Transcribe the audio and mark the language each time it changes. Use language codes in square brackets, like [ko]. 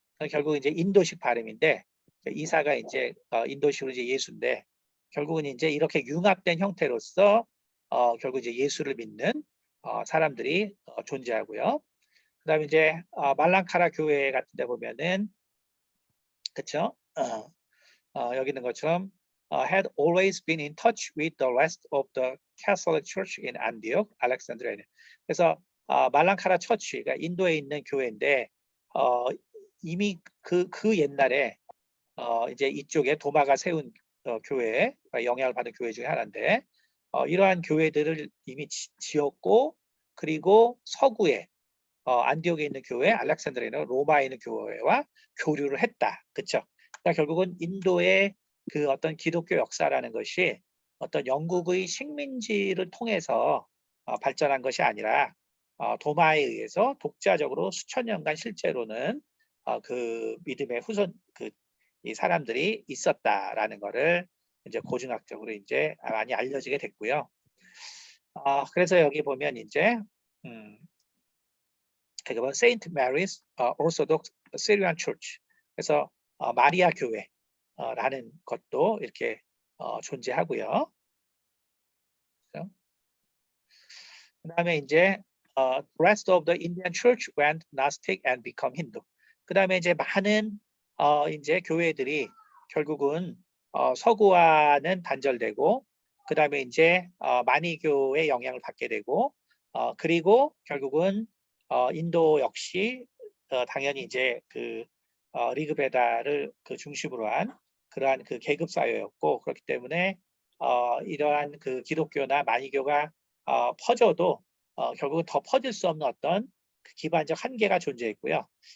[ko] 결국 이제 인도식 발음인데 이사가 이제 인도식으로 이제 예수인데 결국은 이제 이렇게 융합된 형태로서 결국 이제 예수를 믿는 사람들이 존재하고요. 그다음에 이제 말랑카라 교회 같은 데 보면은 그렇죠? 여기 있는 것처럼 [en] had always been in touch with the rest of the Catholic Church in Antioch, Alexandria. [ko] 그래서 말랑카라 처치, 그러니까 인도에 있는 교회인데 이미 그 옛날에 이제 이쪽에 도마가 세운 교회, 영향을 받은 교회 중에 하나인데 이러한 교회들을 이미 지었고 그리고 서구에 안디옥에 있는 교회, 알렉산드리아는 로마에 있는 교회와 교류를 했다. 그렇죠? 그러니까 결국은 인도의 그 어떤 기독교 역사라는 것이 어떤 영국의 식민지를 통해서 발전한 것이 아니라 도마에 의해서 독자적으로 수천 년간 실제로는 그 믿음의 후손 이 사람들이 있었다라는 것을 이제 고증학적으로 이제 많이 알려지게 됐고요. 그래서 여기 보면 이제 세인트 메리스 오르소독스 시리안 처치, 그래서 마리아 교회라는 것도 이렇게 존재하고요. 그다음에 이제 [en] rest of the Indian Church went Gnostic and become Hindu. [ko] 그다음에 이제 많은 이제 교회들이 결국은 서구와는 단절되고 그다음에 이제 마니교의 영향을 받게 되고 그리고 결국은 인도 역시 당연히 이제 그 리그베다를 그 중심으로 한 그러한 그 계급 사회였고 그렇기 때문에 이러한 그 기독교나 마니교가 퍼져도 결국은 더 퍼질 수 없는 어떤 그 기반적 한계가 존재했고요.